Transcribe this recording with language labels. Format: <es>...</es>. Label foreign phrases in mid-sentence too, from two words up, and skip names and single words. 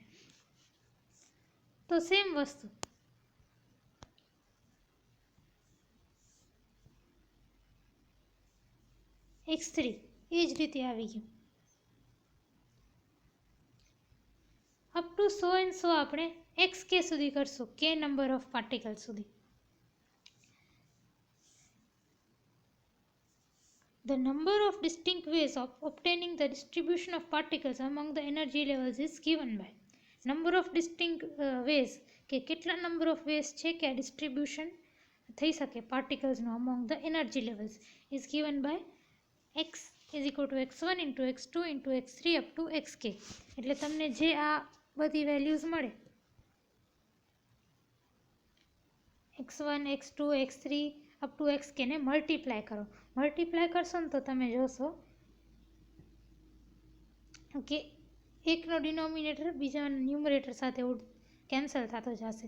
<gu>તો સેમ વસ્તુ x3 એ જ રીતે આવી ગયું.</gu> <en>up to so and so</en> <gu>આપણે એક્સ કે સુધી કરશું, કે</gu> <en>number of particle</en> <gu>સુધી.</gu> <en>The number of distinct ways of obtaining the distribution of particles among the energy levels is given by number of distinct ways</en> <gu>કે કેટલા નંબર ઓફ વેઝ છે કે આ ડિસ્ટ્રીબ્યુશન થઈ શકે પાર્ટિકલ્સનું</gu> <en>among the energy levels is given by x is equal to x1 into x2 into x3 up to xk.</en> <gu>એટલે તમને જે આ બધી વેલ્યુઝ મળે x1 x2 x3</gu> <en>up to</en> <gu>xk ને મલ્ટીપ્લાય કરો. મલ્ટીપ્લાય કરશો ને તો તમે જોશો કે એકનો ડિનોમિનેટર બીજા ન્યુમરેટર સાથે કેન્સલ થતો જશે.</gu>